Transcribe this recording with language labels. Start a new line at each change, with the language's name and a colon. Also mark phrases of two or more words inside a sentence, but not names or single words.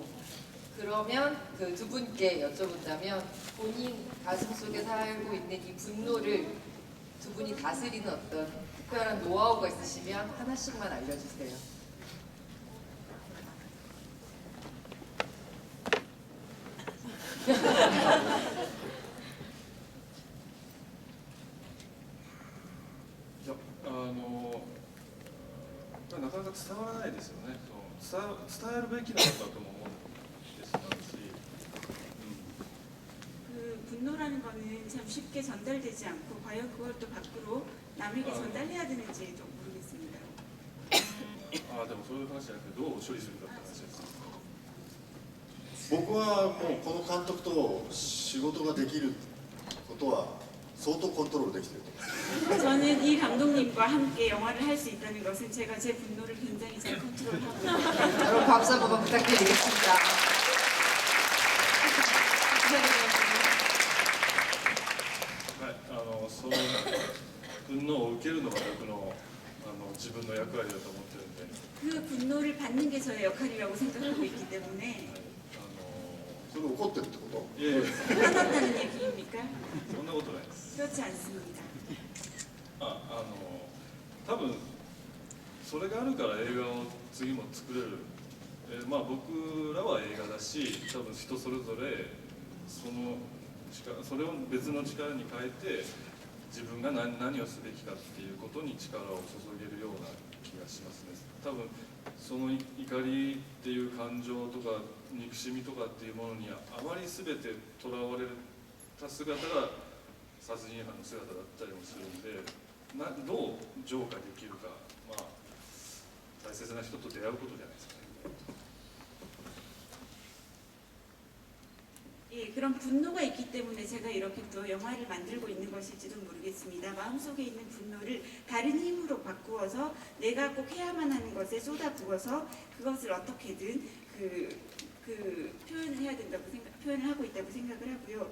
Korean: 그러면 그 두 분께 여쭤본다면 본인 가슴속에 살고 있는 이 분노를 두 분이 다스리는 어떤 특별한 노하우가 있으시면 하나씩만 알려주세요. 야,
Japanese: なかなか伝わらないですよね。伝えるべきなのだとも思うんですし、
Korean: 그 분노라는 거는 참 쉽게 전달되지 않고 과연 그걸 또 밖으로 남에게 전달해야 되는지 좀 모르겠습니다.
Japanese: でもそういう話じゃなくてどう処理するかって話です。僕はもうこの監督と仕事ができることは相当コントロールできてると思います。
Korean: 저는 이 감독님과 함께 영화를 할 수 있다는 것은 제가 제 분노를 굉장히 잘 컨트롤하고 있습니다. 여러분 박수 한번 부탁드리겠습니다.
Japanese: はい、そう分のを受けるのが僕の自分の役割だと思ってるんで、
Korean: 그 분노를 받는 게 저의 역할이라고 생각하고 있기 때문에
Japanese: それ怒ってるってこと？いやいや
Korean: 화났다는 얘기입니까?
Japanese: そんなことないです。
Korean: 그렇지 않습니다.
Japanese: 多分それがあるから映画を次も作れる、まあ僕らは映画だし、多分人それぞれそれを別の力に変えて自分が何をすべきかっていうことに力を注げるような気がしますね。多分その怒りっていう感情とか憎しみとかっていうものにあまり全てとらわれた姿が殺人犯の姿だったりもするんで、どう浄化できるか、まあ大切な人と出会うことじゃないですかね。
Korean: 예, 그런 분노가 있기 때문에 제가 이렇게 또 영화를 만들고 있는 것일지도 모르겠습니다. 마음속에 있는 분노를 다른 힘으로 바꾸어서 내가 꼭 해야만 하는 것에 쏟아부어서 그것을 어떻게든 표현을 해야 된다고 표현을 하고 있다고 생각을 하고요.